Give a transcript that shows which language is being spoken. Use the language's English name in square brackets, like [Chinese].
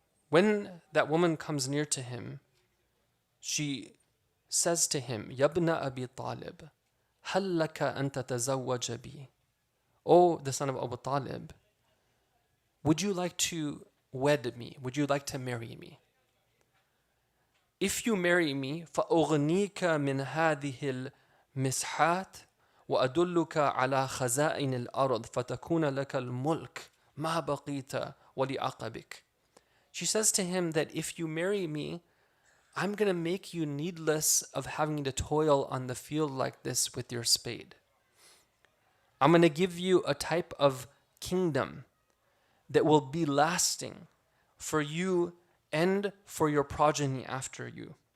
[English] When that woman comes near to him, she says to him, Yabna Abi Talib, [Arabic] هل لك أن تتزوج بي? [English] O the son of Abu Talib, would you like to wed me? Would you like to marry me? If you marry me, [Arabic] فأغنيك من هذه المسحات وأدلك على خزائن الأرض فتكون لك الملك ما بقيت ولعقبك. [English] She says to him that if you marry me, I'm going to make you needless of having to toil on the field like this with your spade. I'm going to give you a type of kingdom that will be lasting for you and for your progeny after you.